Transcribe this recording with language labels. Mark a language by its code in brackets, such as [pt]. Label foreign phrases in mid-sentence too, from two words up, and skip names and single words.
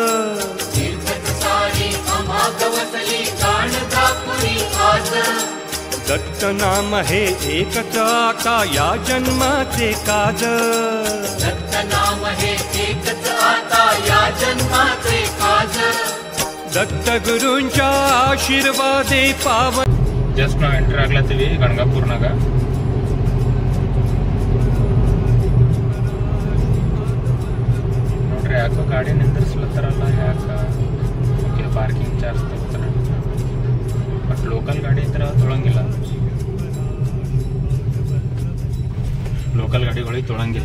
[mr] सारी आम्हा गवसली गाणगापुरी आज दत्त नाम हे एकच आता या जन्माचे काज दत्त नाम हे एकच आता या जन्माचे काज दत्त गुरूंच्या आशीर्वादे पावन [kn] ಜಸ್ಟ್ ನಾವು ಎಂಟರ್ ಆಗ್ಲತ್ತೀವಿ ಗಣಗಾಪುರ್ನಾಗ. ನೋಡ್ರಿ ಯಾಕೋ ಗಾಡಿ ನಿಂದ್ರಿಸ್ಲತ್ತಾರಲ್ಲ, ಯಾಕ [en] okay parking charge [kn] ತಗೋತಾರೆ. [en] but local [kn] ಗಾಡಿ ಇದ್ರೆ ತೊಳಂಗಿಲ್ಲ, ಲೋಕಲ್ ಗಾಡಿಗಳಿಗೆ ತೊಳಂಗಿಲ್ಲ.